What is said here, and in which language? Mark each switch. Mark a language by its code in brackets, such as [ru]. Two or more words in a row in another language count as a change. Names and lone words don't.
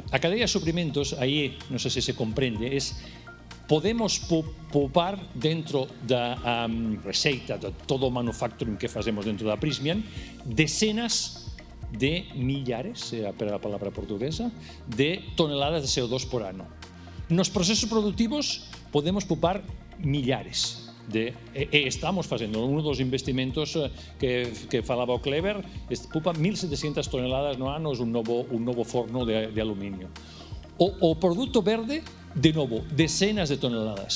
[pt] A cadeia de suprimentos, aí, não sei se se compreende, podemos poupar dentro da receita, de todo o manufacturing que fazemos dentro da Prysmian, dezenas de milhares, é a palavra portuguesa, de toneladas de CO2 por ano. [gl] Nos procesos produtivos podemos poupar milhares. estamos facendo uno dos investimentos que falaba o Clever, pupa 1.700 toneladas no ano, é un novo forno de aluminio. O produto verde, de novo, decenas de toneladas.